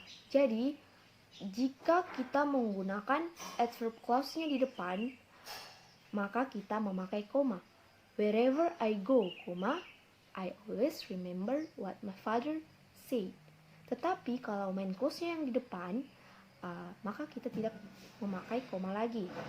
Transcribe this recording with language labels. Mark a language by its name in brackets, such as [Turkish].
[Indonesian] Jadi jika kita menggunakan adverb clause-nya di depan, maka kita memakai koma. [English] Wherever I go, I always remember what my father said. [Indonesian] Tetapi kalau main clause-nya yang di depan, maka kita tidak memakai koma lagi.